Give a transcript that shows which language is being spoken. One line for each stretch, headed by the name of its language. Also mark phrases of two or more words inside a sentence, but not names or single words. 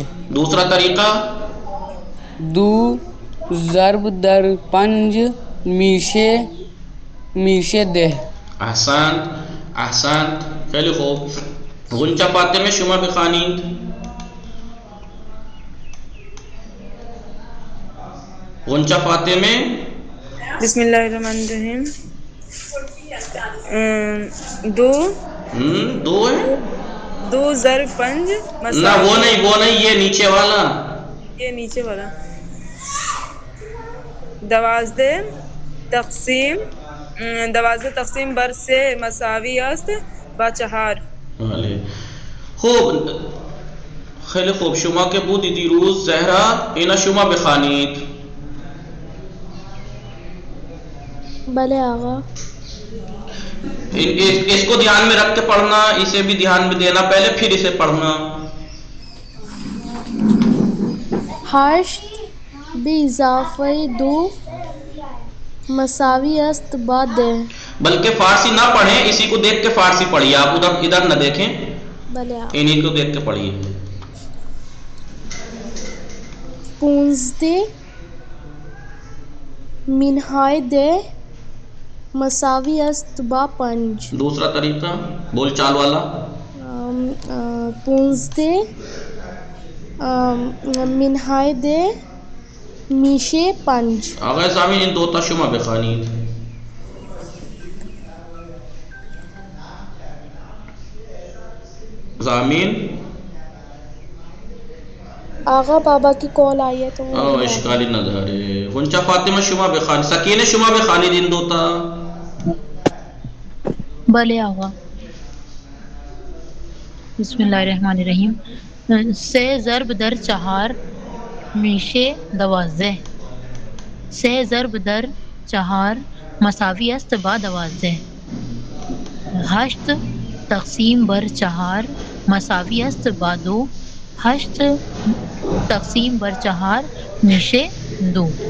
Urdu: دوسرا طریقہ
Persian: دو ضرب در 5 میشه 10. احسنت خیلی خوب. غنچه فاطمه شما بخوانید. غنچه فاطمه.
Arabic: بسم اللہ الرحمن الرحیم.
Urdu: دو ہے.
Persian: دو ضرب 5
Urdu: نہ وہ نہیں یہ نیچے والا. یہ نیچے والا.
Persian: 12 تقسیم بر 3 مساوی است با 4. بله خوب خیلی خوب. شما که بودی دیروز زهرا اینا شما بخوانید. بله آقا.
Urdu: اس کو دھیان میں رکھ کے پڑھنا. اسے بھی دھیان میں دینا پہلے پھر اسے پڑھنا.
Persian: هشت به اضافه دو مساوی است با 10.
Urdu: بلکہ فارسی نہ پڑھیں اسی کو دیکھ کے فارسی پڑھیے. آپ ادھر نہ دیکھیں
Persian: بله آقا.
Urdu: انہی کو دیکھ کے پڑھیے.
Persian: 15 منهای 10 مساوی است با 5.
Urdu: دوسرا طریقہ بول چال والا.
Persian: 15 منهای 10 میشه 5. آقای زمین این دوتا شما بخوانید. زمین
Urdu: آقا بابا کی کال آئی ہے تو
Persian: اشکالی نداره. غنچه فاطمه شما بخوانید. سکینه شما بخوانید این دوتا. بلے آقا.
Arabic: بسم اللہ الرحمن الرحیم.
Persian: 3 ضرب در 4 میشه 12. 3 ضرب در 4 مساوی است با 12. 8 تقسیم بر 4 مساوی است با 2. 8 تقسیم بر 4 میشه 2.